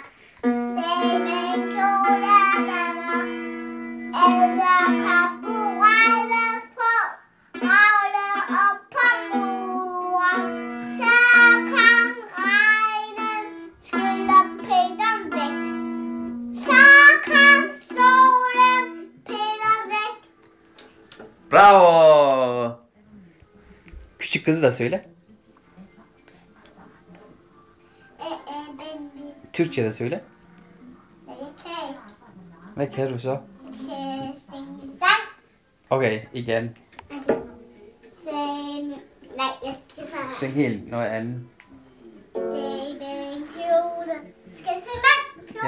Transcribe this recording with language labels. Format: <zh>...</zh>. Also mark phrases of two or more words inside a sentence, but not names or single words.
<da>Se den kjole, den er edderkop på rejde på. Ravle op på muren. Så kom regnen, skyller Peter væk. Så kom solen, Peter væk.</da> <tr>Bravo! Küçük kızı da söyle. Ben Türkçe de söyle. okay.</tr> <da>Hvad kan du så? Kan synge sang. Okay, igen. Nej, jeg skal så Syng helt noget andet. se den kjole. Skal jeg synge den kjole?</da>